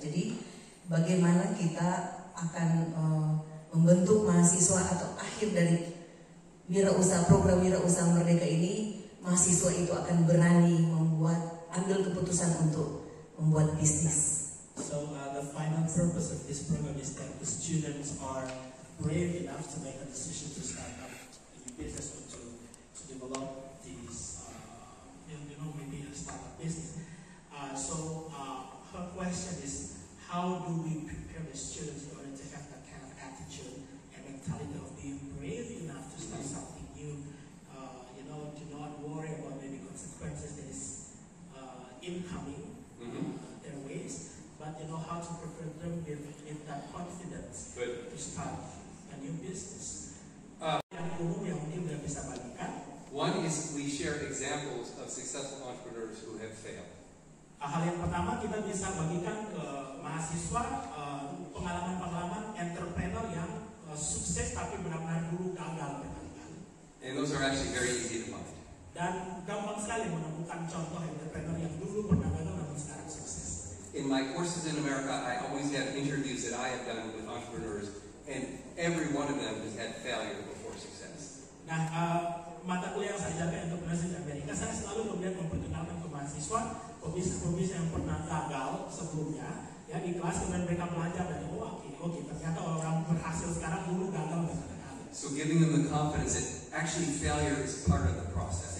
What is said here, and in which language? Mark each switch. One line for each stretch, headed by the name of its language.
Indonesian: Jadi bagaimana kita akan membentuk mahasiswa atau akhir dari program Wirausaha Merdeka ini, mahasiswa itu akan berani ambil keputusan untuk membuat bisnis.
English: So the final purpose of this program is that the students are brave enough to make a decision to start up a new business or to develop these, maybe a startup business. So her question is, how do we prepare the students in order to have that kind of attitude and mentality of being brave enough to start something new? To not worry about maybe consequences that is incoming their ways, but how to prepare them with that confidence to start a new business.
Indonesian: Yang umum yang mungkin kita bisa bagikan.
English: One is we share examples of successful entrepreneurs who have failed.
Indonesian: Hal yang pertama kita bisa bagikan ke mahasiswa pengalaman-pengalaman entrepreneur yang sukses tapi benar-benar dulu gagal berkali-kali.
English: And those are actually very easy to find.
Indonesian: Dan gampang sekali menemukan contoh entrepreneur yang dulu pernah gagal namun sekarang sukses.
English: In my courses in America, I always have interviews that I have done with entrepreneurs, and every one of them has had failure before success.
Indonesian: Nah, mata kuliah yang saya ajarkan entrepreneurship di Amerika, saya selalu kemudian memperkenalkan ke mahasiswa pebisnis yang pernah gagal sebelumnya, ya di kelas, kemudian mereka belajar dari ternyata orang berhasil sekarang dulu gagal berkali-kali.
English: So giving them the confidence that actually failure is part of the process.